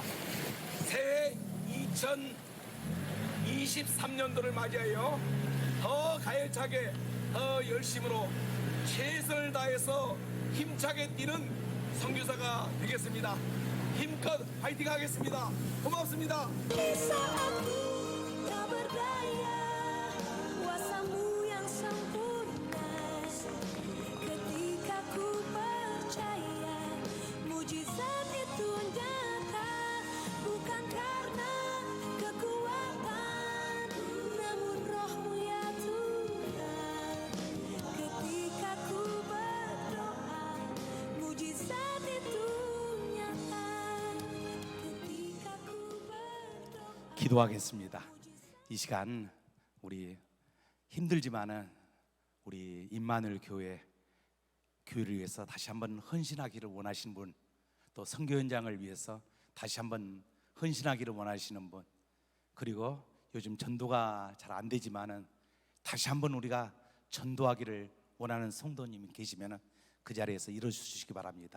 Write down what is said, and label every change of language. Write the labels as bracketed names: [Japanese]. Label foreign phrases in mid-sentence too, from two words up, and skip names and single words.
[Korean] 새해 2023년도를 맞이하여 더 가열차게 더 열심으로 최선을 다해서 힘차게 뛰는 선교사가 되겠습니다. 힘껏 파이팅 하겠습니다. 고맙습니다. [Indonesian] Di saat ku tak berdaya, kuasamu yang sempurna. Ketika ku percaya, mujizat itu nyata. Bukan karena kekuatan, namun rohmu ya Tuhan. Ketika ku berdoa, mujizat itu nyata. Ketika ku berdoa. [Korean] 기도하겠습니다. 이 시간 우리 힘들지만은 우리 임마누엘 교회를 위해서 다시 한번 헌신하기를 원하시는 분, 또 선교 현장을 위해서 다시 한번 헌신하기를 원하시는 분, 그리고 요즘 전도가 잘 안 되지만은 다시 한번 우리가 전도하기를 원하는 성도님이 계시면은 그 자리에서 일어서 주시기 바랍니다.